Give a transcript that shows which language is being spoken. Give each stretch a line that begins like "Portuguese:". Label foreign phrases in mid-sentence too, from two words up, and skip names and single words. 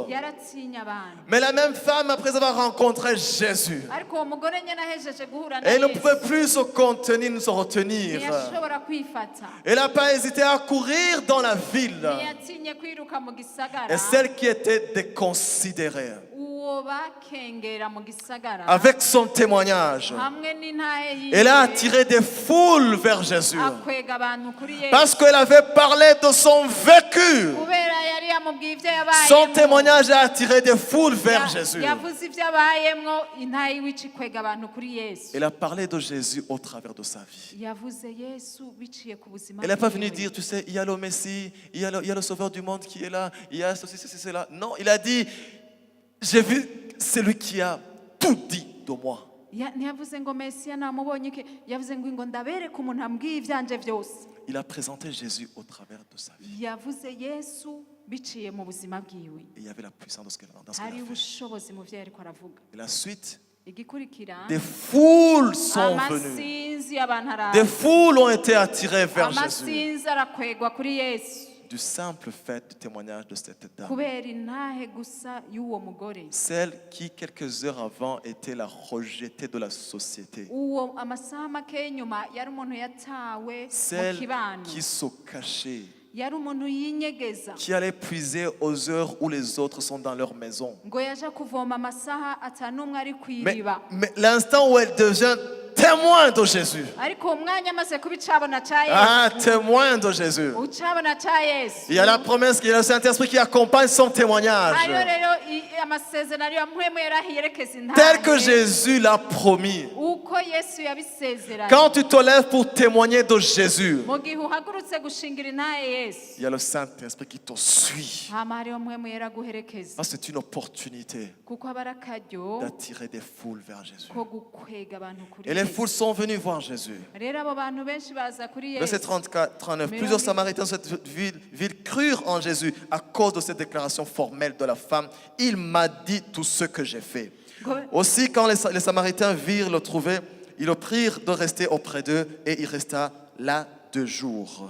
Rundi: yaratinya abantu
French: Mais la même femme, après avoir rencontré Jésus,
Rundi: ariko uwo mugore nyene ahejeje guhura na
French: elle ne
Rundi: Yesu
French: pouvait plus se contenir, ni se retenir.
Rundi: ntiyashobora kwifata
French: Elle n'a pas hésité à courir dans la ville.
Rundi: ntiyatinye kwiruka mu gisagara
French: Et celle qui était déconsidérée,
Rundi: uwo bakengera mu gisagara
French: avec son témoignage,
Rundi: hamwe n'intahe yiwe
French: elle a attiré des foules vers Jésus.
Rundi: akwega abantu kuri Yesu
French: Parce qu'elle avait parlé de son vécu.
Rundi: kubera yari yamubwiye ivyo
French: Son
Rundi: yabayemwo
French: témoignage a attiré des foules vers Jésus.
Rundi: yavuze ivyo abayemwo intahe yiwe ikwega abantu kuri Yesu
French: Elle a parlé de Jésus au travers de sa vie.
Rundi: yavuze Yesu biciye ku buzima
French: Elle n'est pas venue
Rundi: bwiwe.
French: dire, tu sais, il y a le Messie, il y a le Sauveur du monde qui est là, il y a ceci, ceci, cela. Non, il a dit, j'ai vu celui qui a tout dit de moi.
Rundi: ntiyavuze ngo Mesiya namubonye iki yavuze ngo ndabereke umuntu ambwiye ivyanje vyose
French: Il a présenté Jésus au travers de sa vie.
Rundi: yavuze Yesu biciye mu buzima bwiwe
French: Et il y avait la puissance dans ce qu'elle a
Rundi: hari
French: fait.
Rundi: ubushobozi mu vyo yariko aravuga
French: Et la suite,
Rundi: igikurikira
French: des foules sont venues.
Rundi: amasinzi abantu
French: Des
Rundi: araza
French: foules ont été attirées vers Jésus.
Rundi: amasinzi arakwegwa kuri Yesu
French: Du simple fait du témoignage de cette dame.
Rundi: kubera intahe gusa y'uwo mugore
French: Celle qui, quelques heures avant, était la rejetée de la société.
Rundi: uwo amasaha make nyuma yari umuntu yatawe mu
French: Celle
Rundi: kibano
French: qui se cachait,
Rundi: yari umuntu yinyegeza
French: qui allait puiser aux heures où les autres sont dans leur maison.
Rundi: ngo yaje kuvoma amasaha atanumwe ari
French: Mais,
Rundi: kw'iriba
French: mais l'instant où elle devient témoin de Jésus,
Rundi: ariko umwanya amaze kuba icabona ca ah, Yesu
French: témoin de Jésus,
Rundi: ucabona ca Yesu
French: il y a la promesse, il y a le Saint-Esprit qui accompagne son témoignage,
Rundi: hariyo rero amasezerano ariyo mpwemu yarahiyerekeza
French: tel que
Rundi: intahe
French: Jésus l'a promis.
Rundi: uko Yesu yabisezeranye
French: Quand tu te lèves pour témoigner de Jésus,
Rundi: mu gihe uhagurutse gushingira intahe Yesu
French: il y a le Saint-Esprit qui te suit.
Rundi: hama hariyo mpwemu yaraguherekeza
French: Ah, c'est une opportunité
Rundi: kuko aba ari akaryo
French: d'attirer des foules vers Jésus.
Rundi: ko gukwega abantu kuri
French: Et les
Rundi: Yesu
French: foules sont venues voir Jésus.
Rundi: rero abo bantu benshi baza kuri
French: Verset
Rundi: Yesu
French: 34, 39. Plusieurs Samaritains de cette ville crurent en Jésus à cause de cette déclaration formelle de la femme. Il m'a dit tout ce que j'ai fait. Aussi, quand les Samaritains virent le trouver, ils le prirent de rester auprès d'eux et il resta là 2 jours.